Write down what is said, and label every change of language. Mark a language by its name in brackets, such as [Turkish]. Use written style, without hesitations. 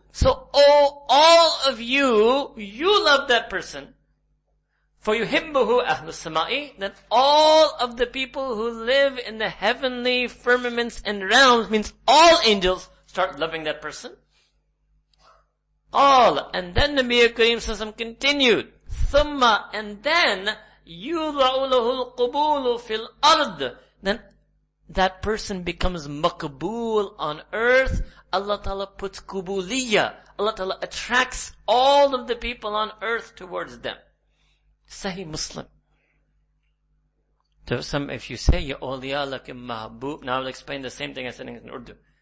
[English] So, oh, all of you, you love that person. [Arabic] فَيُحِبُّهُ أَهْلُ السَّمَاءِ. [English] That all of the people who live in the heavenly firmaments and realms, means all angels, start loving that person. All. And then Nabi Kareem Sallallahu continued. [Arabic] Thumma, [English] and then, [Arabic] يُضَعُ لَهُ الْقُبُولُ فِي الْأَرْضِ. [English] Then that person becomes makbul on earth. Allah Ta'ala puts kubuliyya. Allah Ta'ala attracts all of the people on earth towards them. Sahih Muslim. So if you say, Ya awliya lakim mahbub, now I'll explain the same thing I said in Urdu.